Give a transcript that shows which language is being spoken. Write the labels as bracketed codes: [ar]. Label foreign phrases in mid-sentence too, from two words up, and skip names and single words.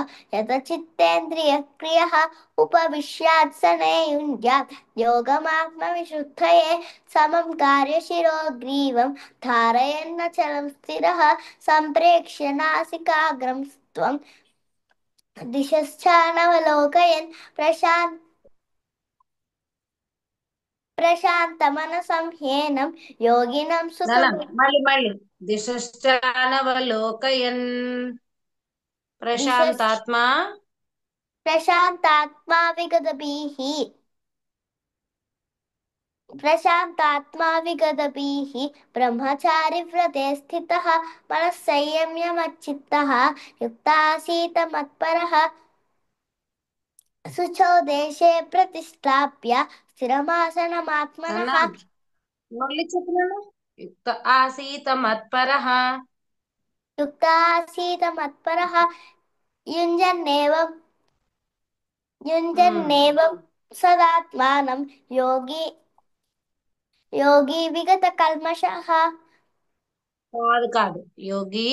[sa] यतचित्तेन्द्रियक्रियः उपविश्यात्सने युञ्ज्यात् योगमात्मविशुद्धये समं कार्यशिरोग्रीवं धारयन्नचलं स्थिरः सम्प्रेक्ष्य नासिकाग्रं त्वं दिशश्चानवलोकयन् प्रशान्तमनसं ह्येनं योगिनं మళ్ళీ దిశశ్చానవలోకయన్ ప్రశాంతాత్మా प्रशान्तात्मा विगतभिः ब्रह्मचारिव्रते स्थितः मनः संयम्य मच्चित्तः युक्तासीत मत्परः शुचौ देशे प्रतिष्ठाप्य स्थिरमासनमात्मनः [te] మళ్ళీ చెప్పినాను [sa] యుక్త ఆసీత మత్పరః युक्तासीत मत्परः युञ्जन्नेवं युञ्जन्नेवं सदात्मानं योगी विगतकल्मषः [te] కాదు యోగి